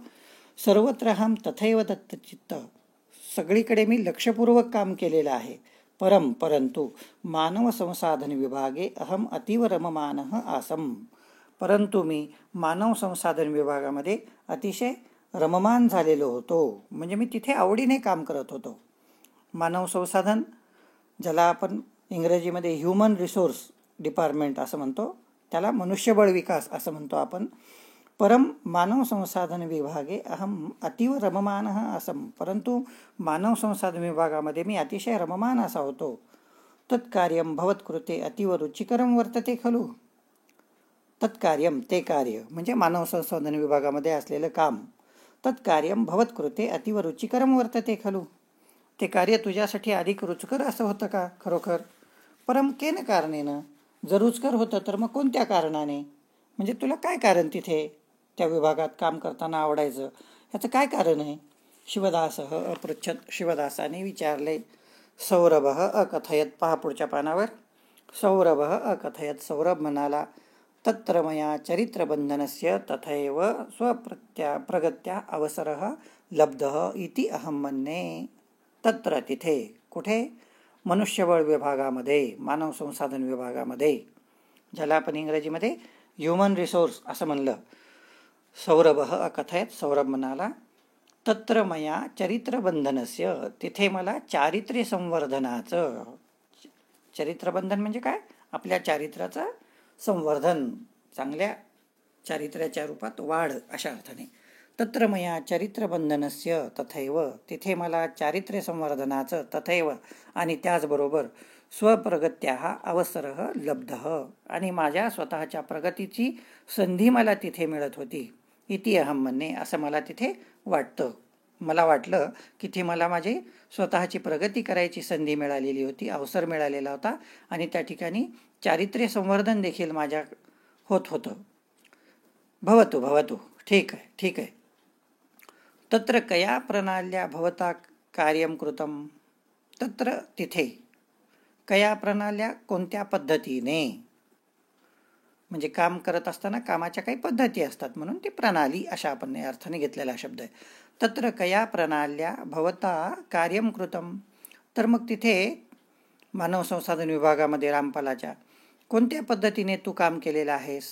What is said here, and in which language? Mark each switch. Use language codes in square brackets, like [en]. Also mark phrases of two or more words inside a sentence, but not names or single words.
[sa] सर्वत्र अहम तथैव दत्तचित्त, [mr] सगळीकडे मी लक्षपूर्वक काम केलेलं आहे. [sa] परंतु मानव संसाधन विभागे अहम अतीव रममानः आसम, [mr] परंतु मी मानव संसाधन विभागामध्ये अतिशय रममान झालेलो होतो, म्हणजे मी तिथे आवडीने काम करत होतो. मानव संसाधन, ज्याला आपण इंग्रजीमध्ये [en] human resource department [mr] असं म्हणतो, त्याला मनुष्यबळ विकास असं म्हणतो आपण. [sa] मानव संसाधन विभागे अहम अतीव रममानः आसम, [mr] परंतु मानव संसाधन विभागामध्ये मी अतिशय रममान असा होतो. [sa] तत्कार्यम भवत्कृते अतीव रुचिकरम वर्तते खलु, तत्कार्यम, [mr] ते कार्य म्हणजे मानव संसाधन विभागामध्ये असलेलं काम. [sa] तत्कार्यम भवत्कृते अतीव रुचिकरम वर्तते खलु, [mr] ते कार्य तुझ्यासाठी अधिक रुचकर असं होतं का खरोखर. [sa] परम केन कारणेन, [mr] जर रुचकर होतं तर मग कोणत्या कारणाने, म्हणजे तुला काय कारण तिथे त्या विभागात काम करताना आवडायचं, याचं काय कारण आहे. [sa] शिवदासः अपृच्छत्, [mr] शिवदासाने विचारले. [sa] सौरभः अकथयत, [mr] पहा पुढच्या पानावर. [sa] सौरभः अकथयत, [mr] सौरभ म्हणाला. [sa] तत्र मया चरित्रबंधनस्य तथैव प्रगत्या अवसरः लब्धः इति अहम मन्ये. तत्र, [mr] तिथे, कुठे, मनुष्यबळ विभागामध्ये, मानव संसाधन विभागामध्ये, ज्याला आपण इंग्रजीमध्ये [en] human resource [mr] असं म्हणलं. [sa] सौरभ अकथयत, [mr] सौरभ म्हणाला, [sa] तत्र मया चरित्रबंधनस्य, [mr] तिथे मला चारित्र्य संवर्धनाचं, चरित्रबंधन म्हणजे काय, आपल्या चारित्र्याचं संवर्धन, चांगल्या चारित्र्याच्या रूपात वाढ अशा अर्थाने. [sa] तत्र मया चरित्रबंधनस्य तथैव, [mr] तिथे मला चारित्र्य संवर्धनाचं तथैव आणि त्याचबरोबर [sa] स्वप्रगत्याः अवसरः लब्धः, [mr] आणि माझ्या स्वतःच्या प्रगतीची संधी मला तिथे मिळत होती. [sa] इति अहम मन्ये, [mr] असं मला तिथे वाटतं. मला वाटलं की ती मला माझी स्वतःची प्रगती करायची संधी मिळालेली होती, अवसर मिळालेला होता, आणि त्या ठिकाणी चारित्र्य संवर्धन देखील माझ्या होत होतं. [sa] भवतु भवतु, [mr] ठीक आहे ठीक आहे. [sa] तत्र कया प्रणाल्या भवता कार्यं कृतं, [mr] तत्र तिथे, [sa] कया प्रणाल्या [mr] कोणत्या पद्धतीने, म्हणजे काम करत असताना कामाच्या काही पद्धती असतात म्हणून ती प्रणाली अशा आपण अर्थाने घेतलेला शब्द आहे. [sa] तत्र कया प्रणाल्या भवता कार्यं कृतं, [mr] तर मग तिथे मानव संसाधन विभागामध्ये रामपालाच्या कोणत्या पद्धतीने तू काम केलेलं आहेस.